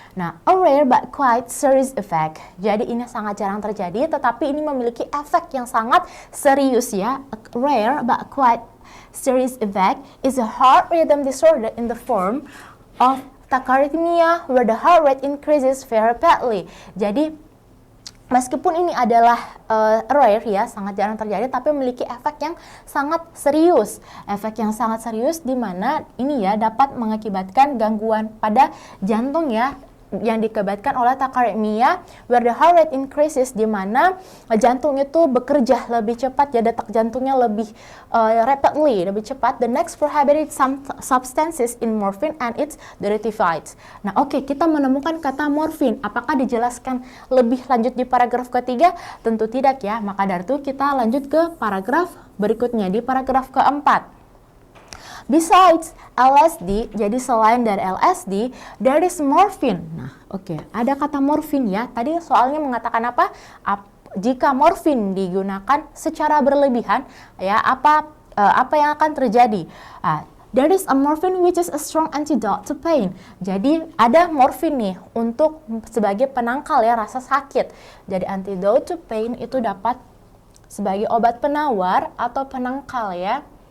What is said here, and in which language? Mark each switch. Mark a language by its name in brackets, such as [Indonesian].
[English] Nah, a rare but quite serious effect. [Indonesian] Jadi ini sangat jarang terjadi, tetapi ini memiliki efek yang sangat serius ya. [English] A rare but quite serious effect is a heart rhythm disorder in the form of tachyarrhythmia where the heart rate increases very rapidly. [Indonesian] Jadi meskipun ini adalah rare ya, sangat jarang terjadi, tapi memiliki efek yang sangat serius. Efek yang sangat serius di mana ini ya dapat mengakibatkan gangguan pada jantung ya, yang diakibatkan oleh tachyarrhythmia [English] where the heart rate increases, [Indonesian] di mana jantung itu bekerja lebih cepat ya, detak jantungnya lebih rapidly, lebih cepat. [English] The next prohibited substances in morphine and its derivatives. [Indonesian] Nah, kita menemukan kata morfin. Apakah dijelaskan lebih lanjut di paragraf ketiga? Tentu tidak ya. Maka dari itu kita lanjut ke paragraf berikutnya, di paragraf keempat. [English] Besides LSD, [Indonesian] jadi selain dari LSD, [English] there is morphine. [Indonesian] Nah, ada kata morfin ya. Tadi soalnya mengatakan apa? Jika morfin digunakan secara berlebihan, ya apa yang akan terjadi? [English] There is a morphine which is a strong antidote to pain. [Indonesian] Jadi ada morfin nih untuk sebagai penangkal ya rasa sakit. Jadi [English] antidote to pain [Indonesian] itu dapat sebagai obat penawar atau penangkal ya.